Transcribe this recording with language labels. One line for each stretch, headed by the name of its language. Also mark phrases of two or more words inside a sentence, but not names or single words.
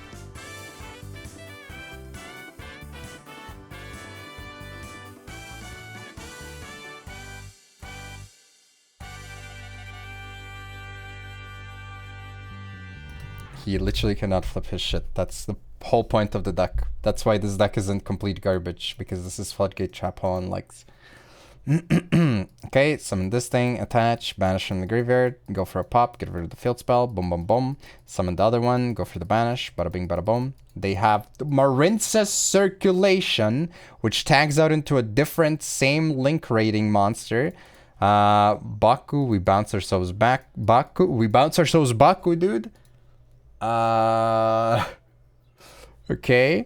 English: He literally cannot flip his shit. That's the whole point of the deck. That's why this deck isn't complete garbage, because this is Floodgate, Trap Hole, and likes. Okay, summon this thing, attach, banish from the graveyard, go for a pop, get rid of the field spell, boom boom boom. Summon the other one, go for the banish, bada bing bada boom. They have Marinsa's Circulation, which tags out into a different same link rating monster. Baku, we bounce ourselves back. Baku, we bounce ourselves Baku, dude. Okay.